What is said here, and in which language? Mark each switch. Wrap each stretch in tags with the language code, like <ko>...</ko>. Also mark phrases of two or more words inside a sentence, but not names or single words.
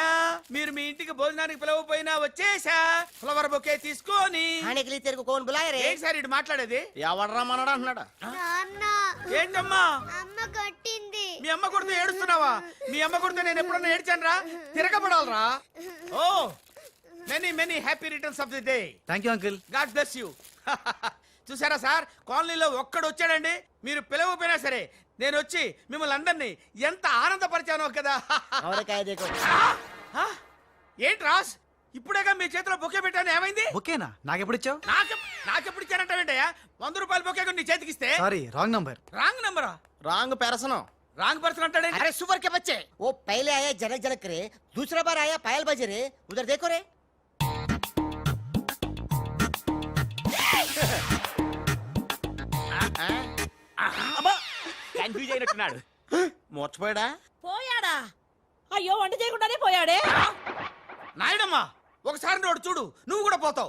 <te>మీరు మీ ఇంటికి భోజనానికి పిలవపోయినా వచ్చేసా. ఫ్లవర్ బొకే తీసుకొని. హానికలి తెరుగు కోన్ బులాయరే. ఏంటి సార్ ఇటు మాట్లాడేది? ఎవడరా మనడా అంటున్నాడా? ఏంటమ్మా? అమ్మ కొట్టింది. మీ అమ్మ కొడుతూ ఏడుస్తున్నావా? మీ అమ్మ కొడుతూ నేను ఎప్పుడన్నా ఏడ్చానురా? తిరగబడాలరా.</te> <en>Oh many many happy returns of the day. Thank you uncle. God bless you.</en> <te>చూసారా సార్, కాలనీలో ఒక్కడు వచ్చాడండి. మీరు పిలవపోయినా సరే నేను వచ్చి మిమ్మల్ని అందరినీ ఎంత ఆనందపరిచానో కదా. ఏంటి రాస్, ఇప్పుడేగా మీ చేతిలో బొకే పెట్టాను, ఏమైంది? ఓకేనా? నాకెప్పుడు ఇచ్చావు? నాకెప్పుడు ఇచ్చానంటావేంటయ్యా? 100 రూపాయల బొకే నీ చేతికి ఇస్తే.</te> <en>Sorry, wrong number. wrong number? wrong person. wrong person</en> <te>అంటాడే.</te> <hi>अरे सुपर के बच्चे, वो पहले आया जनक जनक रे, दूसरा बार आया पायल बजे रे. उधर देखो रे.</hi> <te>కన్ఫ్యూజ్ అయినట్టున్నాడు. మోర్చిపోయాడా? పోయాడా? అయ్యో, వంట చేయకుండానే పోయాడే. నాయుడమ్మా, ఒకసారి నోడు చూడు, నువ్వు కూడా పోతావు.</te>